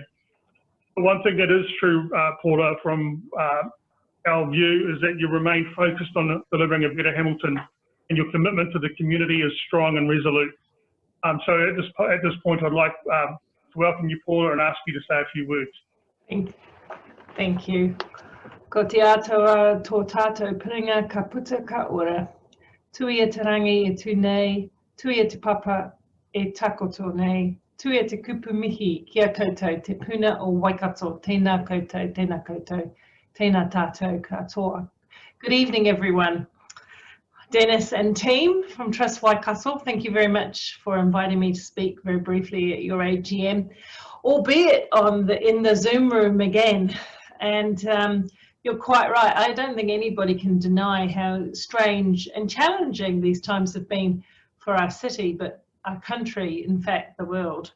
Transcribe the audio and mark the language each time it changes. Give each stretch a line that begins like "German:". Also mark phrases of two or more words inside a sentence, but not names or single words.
English: But one thing that is true, Paula, from our view, is that you remain focused on delivering a better Hamilton, and your commitment to the community is strong and resolute. So at this point, I'd like to welcome you, Paula, and ask you to say a few words. Thank you.
Māori: Ko te atua tō tātou piringa ka puta ka ora. Tui e te rangi e tū nei, tui e te papa e takoto nei, tui e te kupu mihi kia koutou, te puna o Waikato, tēnā koutou, tēnā koutou, tēnā tātou katoa.
English: Good evening, everyone. Dennis and team from Trust Waikato, thank you very much for inviting me to speak very briefly at your AGM, albeit in the Zoom room again. And you're quite right. I don't think anybody can deny how strange and challenging these times have been for our city, but our country, in fact, the world.